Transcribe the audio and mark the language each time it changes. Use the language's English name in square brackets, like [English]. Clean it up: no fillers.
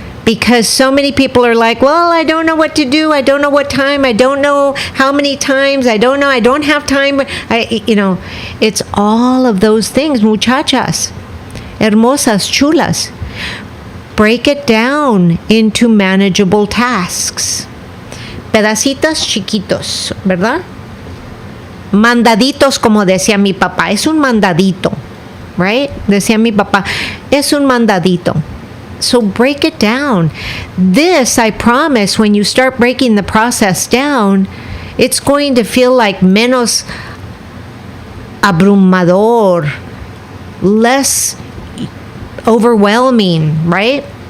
[English] Because so many people are like, well, I don't know what to do. I don't know what time. I don't know how many times. I don't know. I don't have time. It's all of those things. [Spanish] Muchachas, hermosas, chulas. [English] Break it down into manageable tasks. [Spanish] Pedacitos chiquitos, ¿verdad? Mandaditos, como decía mi papá. Es un mandadito, right? Decía mi papá, es un mandadito. [English] So break it down. This, I promise, when you start breaking the process down, it's going to feel like [Spanish] menos abrumador, [English] less overwhelming, right?